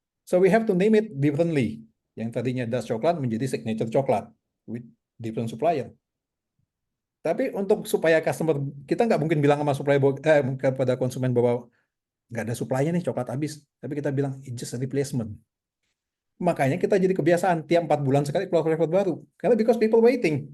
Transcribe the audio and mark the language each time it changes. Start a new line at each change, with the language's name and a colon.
English: So we have to name it differently.
Indonesian: Yang tadinya Dust coklat menjadi signature coklat
English: with different supplier.
Indonesian: Tapi untuk supaya customer, kita nggak mungkin bilang sama supplier kepada konsumen bahwa nggak ada supply-nya nih, coklat habis. Tapi kita bilang
English: it's just a replacement.
Indonesian: Makanya kita jadi kebiasaan tiap 4 bulan sekali keluar flavor baru. Karena
English: because people waiting.